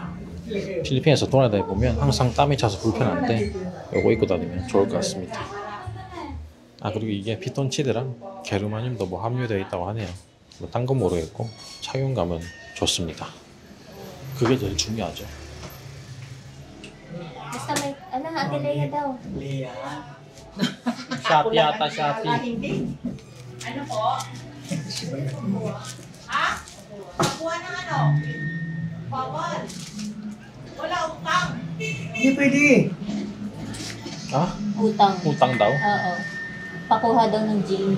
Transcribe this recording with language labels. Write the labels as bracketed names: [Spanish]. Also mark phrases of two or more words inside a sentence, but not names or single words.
[Korean] 필리핀에서 돌아다니 보면 항상 땀이 차서 불편한데 이거 입고 다니면 좋을 것 같습니다. 그리고 이게 피톤치드랑 게르마늄도 뭐 함유되어 있다고 하네요. 뭐 딴 건 모르겠고 착용감은 좋습니다. 그게 제일 중요하죠. [Filipino] Basta may, Ate Lea daw. Lea. Shopee ata Shopee. Hindi. Ano po? Ha? Pakuha ng ano? Bawal. Wala utang. Hindi pwede. Utang. utang daw? Oo. Pakuha daw ng gym.